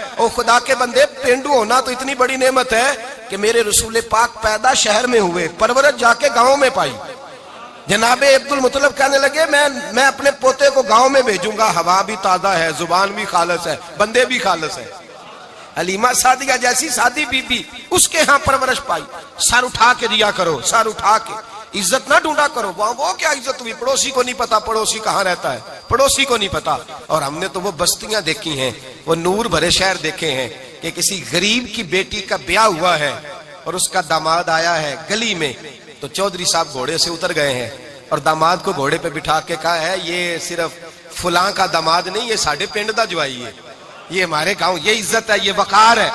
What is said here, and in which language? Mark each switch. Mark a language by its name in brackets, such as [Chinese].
[Urdu] او خدا کے بندے, پینڈو ہونا تو اتنی بڑی نعمت ہے کہ میرے رسول پاک پیدا شہر میں ہوئے, پرورش جا کے گاؤں میں پائی. جناب عبد المطلب کہنے لگے میں اپنے پوتے کو گاؤں میں بھیجوں گا, ہوا بھی تازہ ہے, زبان بھی خالص ہے, بندے بھی خالص ہے. حلیمہ سعدیہ جیسی سادی بی بی اس کے ہاں پرورش پائی. سر اٹھا کے دیا کرو, سر اٹھا کے, عزت نہ ڈھونڈا کرو. وہ کیا عزت ہوئی, پڑوسی کو نہیں پتا پڑوسی کہاں رہتا ہے, پڑوسی کو نہیں پتا. اور ہم نے تو وہ بستیاں دیکھی ہیں, وہ نور بھرے شہر دیکھے ہیں کہ کسی غریب کی بیٹی کا بیاہ ہوا ہے اور اس کا داماد آیا ہے گلی میں, تو چودھری صاحب گھوڑے سے اتر گئے ہیں اور داماد کو گھوڑے پہ بٹھا کے کہا ہے یہ صرف فلاں کا داماد نہیں, [Punjabi] یہ ساڑھے پنڈ دا جوائی ہے, [Urdu] یہ ہمارے گاؤں, یہ عزت ہے, یہ وقار ہے.